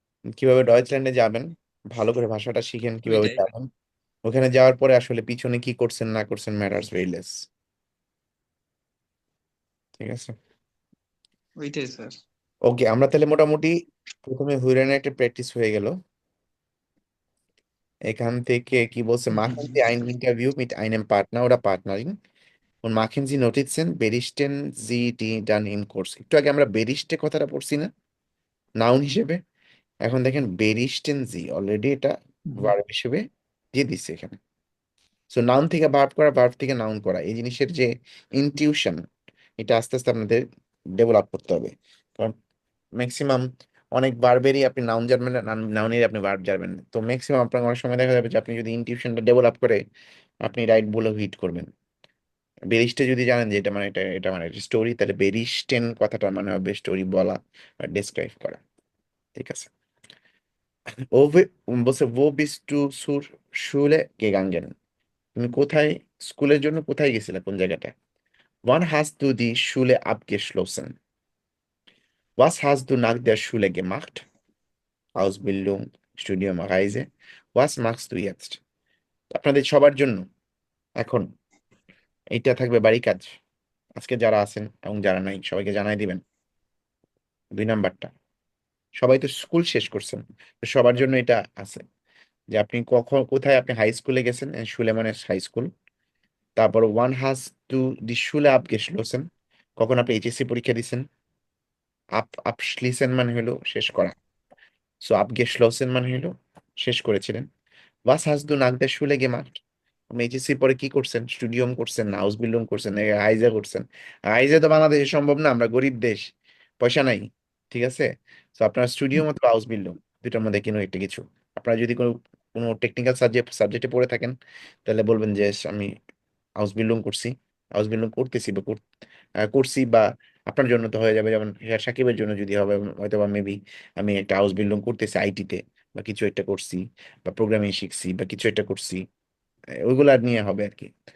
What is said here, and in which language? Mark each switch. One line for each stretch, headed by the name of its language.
Bangla: কিভাবে ডয়েচল্যান্ডে যাবেন, ভালো করে ভাষাটা শিখেন, কিভাবে ওইটাই যাবেন। ওখানে যাওয়ার পরে আসলে পিছনে কি করছেন না করছেন
English: Matters very less.
Bangla: ঠিক আছে। ওইটাই স্যার। ওকে, আমরা তাহলে মোটামুটি প্রথমে হুইরেনের একটা প্র্যাকটিস হয়ে গেল। এখান থেকে কি বলছে,
German: machen Sie ein Interview mit einem Partner oder Partnerin und machen Sie Notizen, berichten Sie die dann im Kurs।
Bangla: একটু আগে আমরা বেরিস্টে কথাটা পড়ছি না, নাউন হিসেবে। এখন দেখেন বেরিস্টেন জি অলরেডি এটা ভার্ব হিসেবে দিয়ে দিচ্ছে এখানে। সো নাউন থেকে ভার্ব করা, ভার্ব থেকে নাউন করা, এই জিনিসের যে ইনটিউশন, এটা আস্তে আস্তে আপনাদের ডেভেলপ করতে হবে। কারণ ম্যাক্সিমাম অনেক ভার্বেরই আপনি নাউন জানবেন না, নাউনেরই আপনি ভার্ব জানবেন না। তো ম্যাক্সিমাম আপনার অনেক সময় দেখা যাবে যে আপনি যদি ইনটিউশনটা ডেভেলপ করে আপনি রাইট বলে হিট করবেন। বেরিস্টে যদি জানেন যে এটা মানে এটা এটা মানে স্টোরি, তাহলে বেরিস্টেন কথাটা মানে হবে স্টোরি বলা আর ডেসক্রাইব করা। ঠিক আছে। বলছে
German: wo bist du zur Schule gegangen?
Bangla: তুমি কোথায়, স্কুলের জন্য কোথায় গেছিলে, কোন জায়গাটা?
German: Wann hast du die Schule abgeschlossen? Was hast du nach der Schule gemacht? Ausbildung, Studium, Reise. Was machst du jetzt?
Bangla: আপনাদের সবার জন্য এখন এইটা থাকবে বাড়ি কাজ। আজকে যারা আছেন এবং যারা নাই সবাইকে জানাই দিবেন। 2 নাম্বারটা, সবাই তো স্কুল শেষ করছেন, তো সবার জন্য এটা আছে যে আপনি কখন কোথায় আপনি হাই স্কুলে গেছেন, শুলে মানে হাই স্কুল। তারপর ওয়ান হাজ টু দি শুলে abgeschlossen, কখন আপনি এইচএসসি পরীক্ষা দিছেন। abschließen মানে হলো শেষ করা, সো abgeschlossen মানে হলো শেষ করেছিলেন।
German: was hast du nach der Schule gemacht?
Bangla: আপনি এইচএসসি পরে কি করছেন, স্টুডিয়াম করছেন না আউসবিল্ডিং করছেন, আইজা করছেন। আইজা তো বাংলাদেশে সম্ভব না, আমরা গরিব দেশ, পয়সা নাই। ঠিক আছে। তো আপনার স্টুডিয়াম অথবা আউসবিল্ডিং, দুটার মধ্যে কোনো একটা কিছু। আপনারা যদি কোনো কোনো টেকনিক্যাল সাবজেক্টে পড়ে থাকেন, তাহলে বলবেন যে আমি আউসবিল্ডিং করছি, আউসবিল্ডিং করতেছি বা করছি, বা আপনার জন্য তো হয়ে যাবে, যেমন সাকিবের জন্য যদি হবে হয়তো বা মেবি আমি একটা হাউস বিল্ডিং করতেছি আইটিতে, বা কিছু একটা করছি, বা প্রোগ্রামিং শিখছি, বা কিছু একটা করছি, ওইগুলা নিয়ে হবে আর কি।